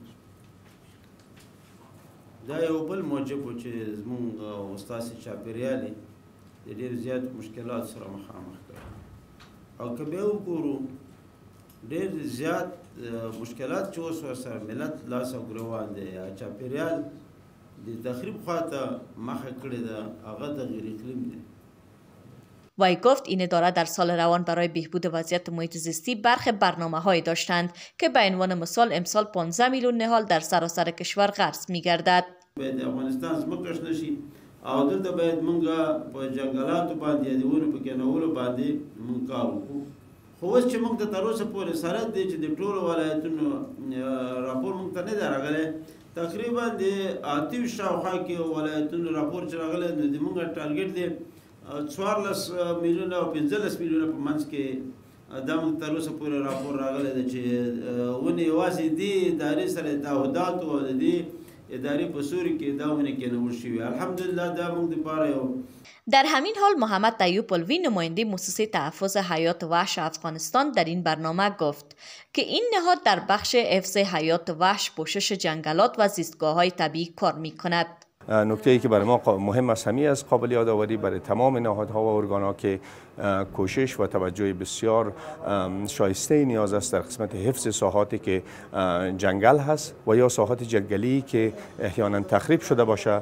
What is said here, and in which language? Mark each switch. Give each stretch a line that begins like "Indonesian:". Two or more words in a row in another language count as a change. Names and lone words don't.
Pashto: دا یو بل موجب و چې زمونږ او ستاسې چاپیریال یې د ډېر زیاتو مشکلاتو سره مخامخ کړی او که بیا وګورو ډېر زیات مشکلات چې اوس ورسره ملت لاس او ګریوان دی یا چاپیریال د تخریب خواته مخه کړې ده هغه تغییر اقلیم دی.
Persian: وی گفت این اداره در سال روان برای بهبود وضعیت محیط زیستی برخی برنامه‌هایی داشتند که به عنوان مثال امسال 15 میلیون نهال در سراسر کشور غرس می‌گردد.
Pashto: باید افغانستان ځمکه شنه شي او دلته باید موږ په جنګلاتو باندې د ونو په کینولو باندې موږ کار وکړو. خو اوس چې موږ ته تر اوسه پورې سرحد دی چې د ټولو ولایتونو راپور موږ ته نه دی راغلی. تقریبا د 8 شاوخوا کې ولایتونو راپور چې راغلی نو د موږ ټارګټ دی 14 میلیونه او 15 میلیونه په منځ کې دا موږ تر اوسه پورې راپور راغلی دی چې ونې یوازې دې ادارې سره تعهداتو او د دې ادارې په سوري کې دا ونې کېنول شوي. الحمدلله دا موږ دپاره یو.
Persian: در همین حال محمد طیوب الوی نماینده مؤسسه تحفظ حیات وحش افغانستان در این برنامه گفت که این نهاد در بخش حفظ حیات وحش، پوشش جنگلات و زیستگاه‌های طبیعی کار می‌کند. نکته‌ای که برای ما مهم است همین از قابل یادآوری برای تمام نهادها و ارگان‌ها که کوشش و توجه بسیار شایسته نیاز است در قسمت حفظ ساحاتی که جنگل هست و یا ساحات جنگلی که احیانا تخریب شده باشه.